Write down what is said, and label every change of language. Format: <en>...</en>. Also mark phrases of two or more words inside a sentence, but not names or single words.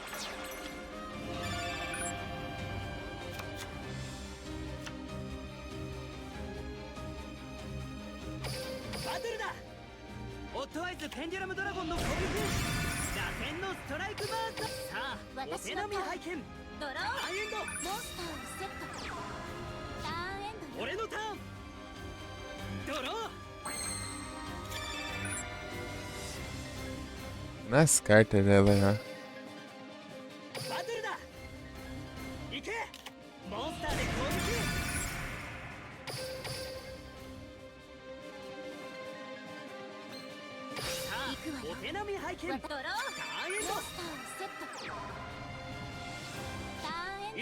<ja>バトルだオットアイズペンデュラムドラゴンの攻撃打線のストライクバーストさあお手並み拝見ドローターンエンドモンスターをセットターンエンドよ俺のターンドロー</ja> <pt>Nas cartas dela já.</pt> <ja>バトルだ行けモンスターで攻撃さあ行くわよお手並み拝見ターンエンドローモンスターをセットターンエンド</ja>